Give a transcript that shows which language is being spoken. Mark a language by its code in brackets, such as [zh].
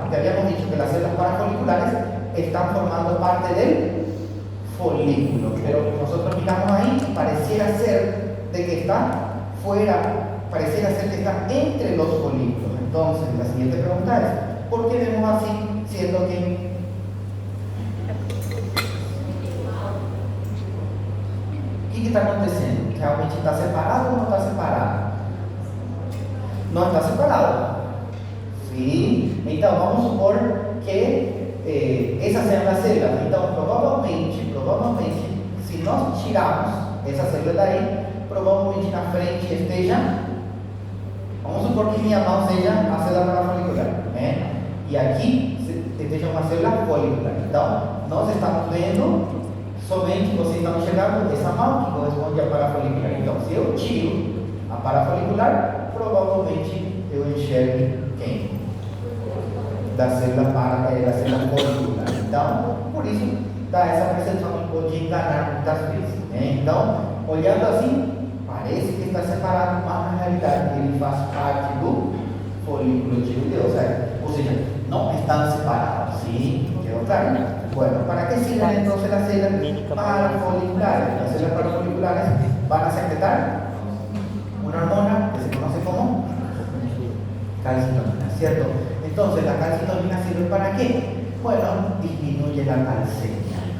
[es] Porque habíamos dicho que las células parafoliculares están formando parte del folículo, pero nosotros miramos ahí y pareciera ser de que está fuera, pareciera ser que está entre los folículos. Entonces, la siguiente pregunta es, ¿por qué vemos así, siendo que [pt] o que está acontecendo? [es] ¿Realmente está separado o no está separado? No está separado. ¿Sí? [pt] Então, vamos supor que essas sejam as células. Então, provavelmente, se nós tirarmos essa célula daí, provavelmente na frente esteja, vamos supor que minha mão seja a célula parafolicular, né? E aqui esteja uma célula folicular. Então, nós estamos vendo somente, vocês estão enxergando essa mão que corresponde à parafolicular. Então, se eu tiro a parafolicular, provavelmente eu enxergue quem? Da célula folicular. Então, por isso, dá essa percepção que pode enganar muitas vezes, né? Então, olhando assim, parece que está separado, mas na realidade ele faz parte do folículo tiroideo, certo? Ou seja, não estão separados, ¿sí? [es] ¿Quedó claro? Bueno, ¿para qué sirven entonces las células parafoliculares? Las células parafoliculares van a secretar una hormona que se conoce como calcitonina, ¿cierto? Entonces, ¿la calcitonina sirve para qué? Bueno, disminuye la calcemia.